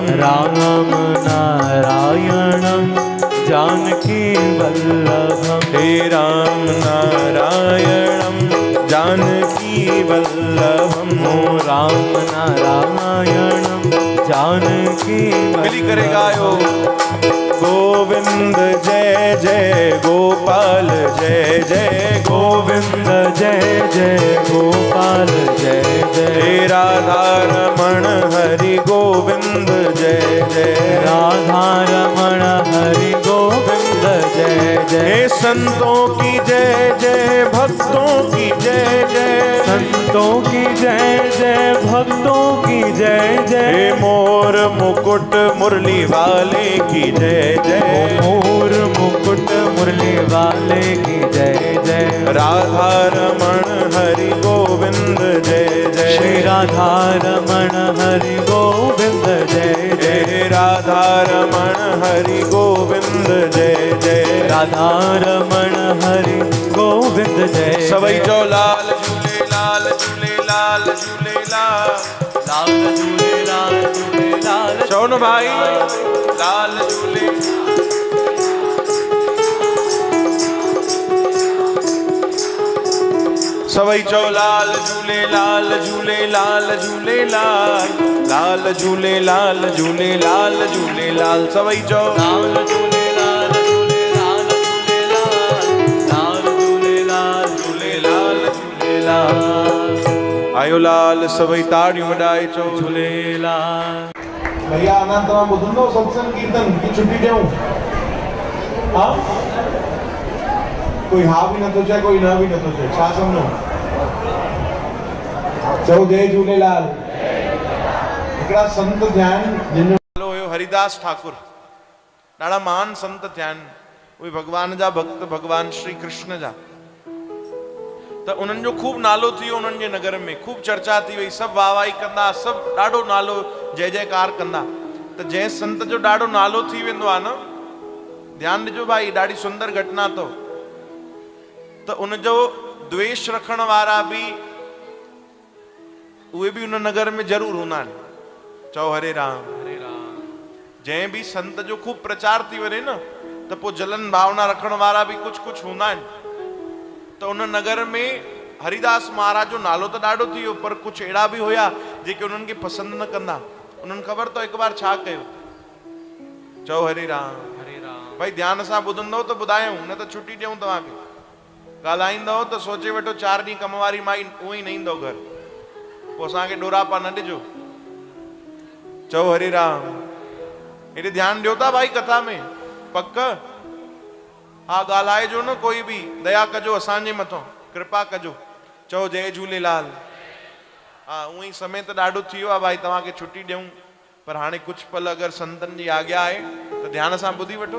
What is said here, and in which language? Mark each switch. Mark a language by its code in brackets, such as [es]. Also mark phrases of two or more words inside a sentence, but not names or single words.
[sa] राम नारायणं जानकी वल्लभं, हे राम नारायणं जानकी वल्लभम। ओ राम नारायणं जानकी [hi] मिली करे गायो। गोविंद जय जय गोपाल जय जय गोविंद जय जय गोपाल जय जय। हे राधा रमण हरि गोविंद जय जय। राधा रमण हरि गोविंद जय जय। हे संतों की जय जय भक्तों की जय जय। संतों की जय जय भक्तों की जय जय। हे मोर मुकुट मुरली वाले की जय जय। मोर मुकुट मुरली वाले की जय जय। राधा रमण हरि गोविंद जय जय। श्री राधा रमण हरि गोविंद जय जय। हे राधा रमण हरि गोविंद जय जय। राधा रमण हरि गोविंद जय। [sd] सवई जो लाल झूले लाल झूले लाल झूले लाल लाल झूले लाल झूले लाल। चौन भाई लाल झूले। सवई चौ लाल झूले लाल झूले लाल झूले लाल लाल झूले लाल झूले लाल झूले लाल। सवई चौ लाल झूले लाल झूले लाल झूले लाल। लाल झूले लाल झूले लाल झूले लाल। आयो लाल सवई ताड़ियों वडाए चौ झूले लाल। भैया आना तव्हां ॿुधंदो सत्संग कीर्तन की छुट्टी ॾियूं? हाँ कोई हा भी नथो चए कोई न भी नथो चए, छा सम्झो? चओ जय झूलेलाल। हिकिड़ा संत थिया आहिनि जिन नालो हुयो हरिदास ठाकुर। ॾाढा महान संत थिया आहिनि। उहे भगवान जा भक्त, भगवान श्री कृष्ण जा। त उन्हनि जो खूब नालो थी वियो उन्हनि जे नगर में, खूब चर्चा थी वई, सभु वाहवाही कंदा, सभु ॾाढो नालो जय जयकार कंदा। त जंहिं संत जो ॾाढो नालो थी वेंदो आहे न, ध्यानु ॾिजो भाई, ॾाढी सुंदर घटना अथव। त उनजो द्वेष रखण वारा बि उहे बि उन नगर में ज़रूर हूंदा आहिनि। चओ हरे राम हरे राम। जंहिं बि संत जो खूब प्रचार थी वञे न, त पोइ जलन भावना रखण वारा बि कुझु कुझु हूंदा आहिनि। त उन नगर में हरिदास महाराज जो नालो त ॾाढो थी वियो, पर कुझु अहिड़ा बि हुया जेके उन्हनि खे पसंदि न कंदा। उन्हनि ख़बर अथव हिकु बार छा कयो? चओ हरे राम हरे राम। भाई ध्यान सां ॿुधंदव त ॿुधायूं, न त छुटी ॾियूं तव्हांखे। ॻाल्हाईंदव त सोचे वठो 4 ॾींहं कम वारी माई उहो ई न ईंदव घर। पोइ असांखे डोरापा न ॾिजो। चओ हरे राम। हेॾे ध्यानु ॾियो था भाई कथा में? पक? हा, ॻाल्हाइजो न कोई बि, दया कजो असांजे मथां, कृपा कजो। चओ जय झूलेलाल। हा, उअं ई समय त ॾाढो थी वियो आहे भाई, तव्हांखे छुटी ॾियूं, पर हाणे कुझु पल अगरि संतनि जी आज्ञा आहे त ध्यान सां ॿुधी वठो।